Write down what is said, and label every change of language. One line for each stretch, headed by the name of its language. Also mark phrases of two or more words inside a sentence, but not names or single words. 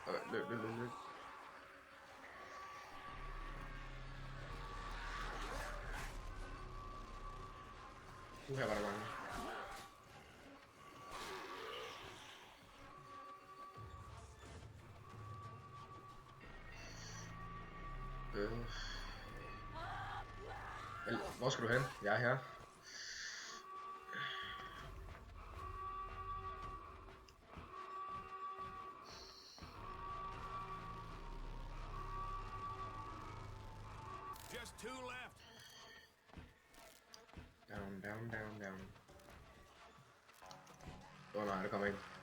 Danish: Løb. Her var der mange. Hvor skal du hen? Jeg er her.
English: Just two left. Down.
Danish: Nej, der kommer en.